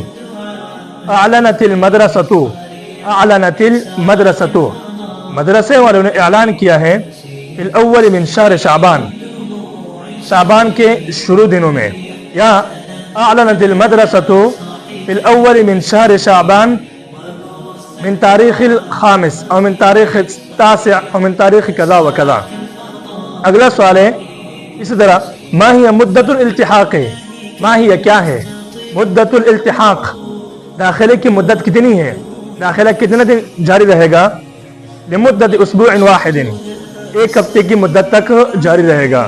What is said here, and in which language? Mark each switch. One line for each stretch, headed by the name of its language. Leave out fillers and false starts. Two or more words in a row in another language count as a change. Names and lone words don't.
Arabic: اعلنت المدرسۃ،
Urdu: مدرسے والوں نے اعلان کیا ہے
Arabic: فی الاول من شہر شعبان
Urdu: کے شروع دنوں میں، یا
Arabic: اعلنت المدرسۃ فی الاول من شہر شعبان من تاریخ الخامس او من تاریخ التاسع او من تاریخ کذا و کذا۔
Urdu: اگلا سوال ہے اسی طرح
Arabic: ما ہی مدت الالتحاق، ما ہی
Urdu: کیا ہے
Arabic: مدت الالتحاق،
Urdu: داخلے کی مدت کتنی ہے، داخلہ کتنے دن جاری رہے گا؟
Arabic: لمدت اسبوع واحد،
Urdu: ایک ہفتے کی مدت تک جاری رہے گا۔